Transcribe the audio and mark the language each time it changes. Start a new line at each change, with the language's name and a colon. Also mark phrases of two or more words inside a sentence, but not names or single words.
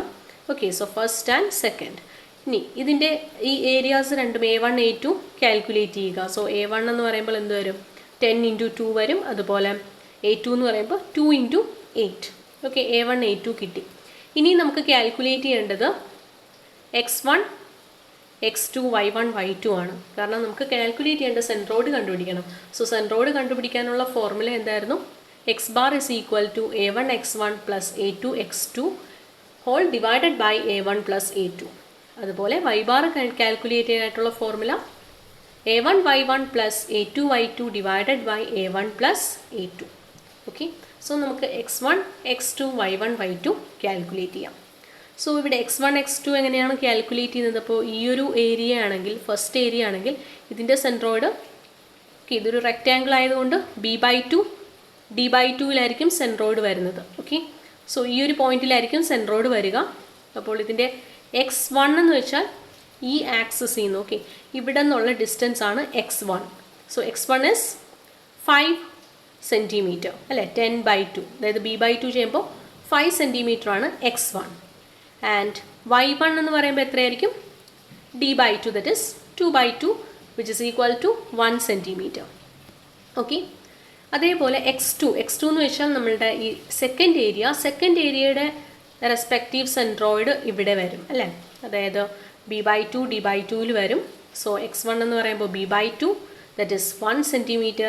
English: so first and second.
Malayalam: ഇനി ഇതിൻ്റെ ഈ ഏരിയാസ് രണ്ടും A1 A2 കാൽക്കുലേറ്റ് ചെയ്യുക. സോ A1 എന്ന് പറയുമ്പോൾ എന്ത് വരും? 10 × 2 വരും. അതുപോലെ A2 എന്ന് പറയുമ്പോൾ 2 × 8. A1 A2 കിട്ടി. ഇനി നമുക്ക് കാൽക്കുലേറ്റ് ചെയ്യേണ്ടത് x1 x2 y1 y2 ആണ്. കാരണം നമുക്ക് കാൽക്കുലേറ്റ് ചെയ്യേണ്ട സെൻട്രോയിഡ് കണ്ടുപിടിക്കണം.
English: so centroid
Malayalam: കണ്ടുപിടിക്കാനുള്ള ഫോർമുല എന്തായിരുന്നു?
English: x bar is equal to A1 x1 plus A2 x2 whole divided by A1 plus A2.
Malayalam: അതുപോലെ
English: y bar
Malayalam: കാൽക്കുലേറ്റ് ചെയ്യാനായിട്ടുള്ള ഫോർമുല
English: A1 y1 plus A2 y2 divided by A1 plus A2.
Malayalam: സോ നമുക്ക് x1 x2 y1 y2 കാൽക്കുലേറ്റ് ചെയ്യാം. സോ ഇവിടെ x1 x2 എങ്ങനെയാണ് കാൽക്കുലേറ്റ് ചെയ്യുന്നത്? അപ്പോൾ ഈ ഒരു ഏരിയ ആണെങ്കിൽ,
English: first area
Malayalam: ആണെങ്കിൽ ഇതിൻ്റെ സെൻട്രോയിഡ് ഇതൊരു റെക്റ്റാങ്കിൾ ആയതുകൊണ്ട് b/2 d/2-ലായിരിക്കും സെൻട്രോയിഡ് വരുന്നത്. സോ ഈ ഒരു പോയിന്റിലായിരിക്കും സെൻട്രോയിഡ് വരിക. അപ്പോൾ ഇതിൻ്റെ x1 എന്ന് വെച്ചാൽ ഈ ആക്സിസിൽ നിന്ന് ഇവിടെ നിന്നുള്ള ഡിസ്റ്റൻസ് ആണ് x1. സോ
English: x1 is 5 centimeter
Malayalam: അല്ലേ, 10/2, അതായത് b/2 ചെയ്യുമ്പോൾ 5 സെൻറ്റിമീറ്റർ ആണ് x1.
English: and y1
Malayalam: എന്ന് പറയുമ്പോൾ എത്രയായിരിക്കും?
English: d/2, that is 2/2 which is equal to 1 centimeter.
Malayalam: അതേപോലെ x2 എന്ന് വെച്ചാൽ നമ്മളുടെ ഈ
English: second area respective centroid
Malayalam: ഇവിടെ വരും അല്ലേ, അതായത് b/2 d/2-ൽ വരും. സോ x1 എന്ന് പറയുമ്പോൾ
English: b/2 that is 1 centimeter.